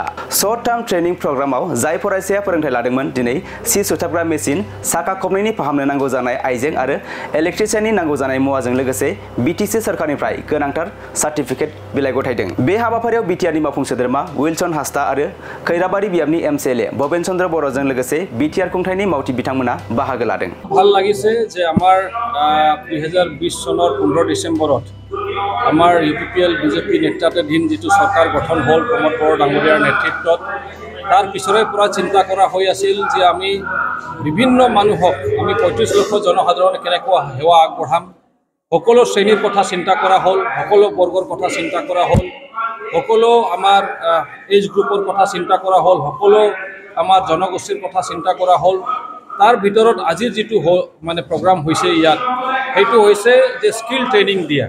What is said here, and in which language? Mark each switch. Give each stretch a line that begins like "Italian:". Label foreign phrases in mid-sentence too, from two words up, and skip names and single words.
English: short term training
Bodo: प्रोग्रामाव जाय फरायसाया फोरोंथाय लादोंमोन दिनै सि सुथाबग्रा मेसिन साखा खबनैनि फाहामनो नांगौ जानाय आइजें आरो इलेक्ट्रिशियाननि नांगौ जानाय मुवाजों लोगोसे बिटिसि सरकारनिफ्राय गोनांथार सार्टिफिकेट बिलाइ गथायदों। बे हाबाफारियाव बिटिआरनि मावफुं सोद्रोमा उइलसन हास्ता आरो खैराबारि बियाबनि एमसिएलए भबेन चन्द्र बर'जों लोगोसे बिटिआर खुंथायनि मावथि बिथांमोना बाहागो लादों।
Assamese: ভাল লাগিছে যে আমাৰ 2020 চনৰ 15 ডিসেম্বৰত আমাৰ ইউপিপিএল বিজেপি নেতৃত্বাধীন যিটো চৰকাৰ গঠন হ'ল প্ৰমোদ বড়ো ডাঙৰীয়াৰ নেতৃত্বত তাৰ পিছৰে পৰা চিন্তা কৰা হৈ আছিল যে আমি বিভিন্ন মানুহক আমি 35 লক্ষ জনসাধাৰণ কেনেকুৱা সেৱা আগবঢ়াম সকলো শ্ৰেণীৰ কথা চিন্তা কৰা হ'ল সকলো বৰ্গৰ কথা চিন্তা কৰা হ'ল সকলো আমাৰ
English: age group-ৰ
Assamese: কথা চিন্তা কৰা হ'ল সকলো আমাৰ জনগোষ্ঠীৰ কথা চিন্তা কৰা হ'ল তাৰ ভিতৰত আজিৰ যিটো মানে প্ৰগ্ৰাম হৈছে ইয়াত সেইটো হৈছে যে
English: skill training